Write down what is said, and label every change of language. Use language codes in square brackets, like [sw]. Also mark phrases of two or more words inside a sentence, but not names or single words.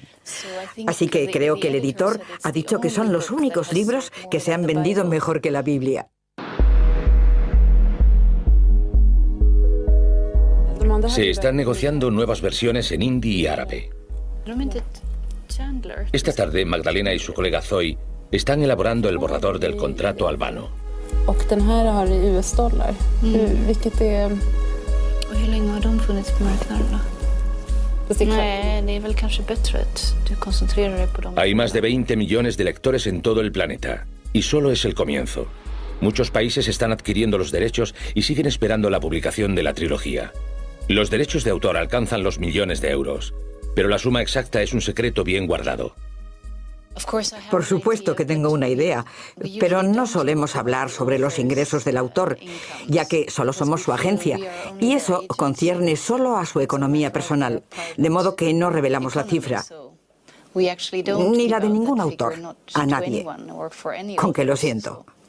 [es] Así que creo que el editor ha dicho que son los únicos libros que se han vendido mejor que la Biblia. Se están negociando nuevas versiones en hindi y árabe. Esta tarde, Magdalena y su colega Zoe están elaborando el borrador del contrato albano. [sv] Och den här har US-dollar, vilket är... Och hur länge har de funnits på marknaden då? Nej, det är väl kanske bättre att du koncentrerar dig på dem. [es] Hay más de 20 millones de lectores en todo el planeta, y solo es el comienzo. Muchos países están adquiriendo los derechos y siguen esperando la publicación de la trilogía. Los derechos de autor alcanzan los millones de euros, pero la suma exacta es un secreto bien guardado. Por supuesto que tengo una idea, pero no solemos hablar sobre los ingresos del autor, ya que solo somos su agencia, y eso concierne solo a su economía personal, de modo que no revelamos la cifra, ni la de ningún autor, a nadie, con que lo siento.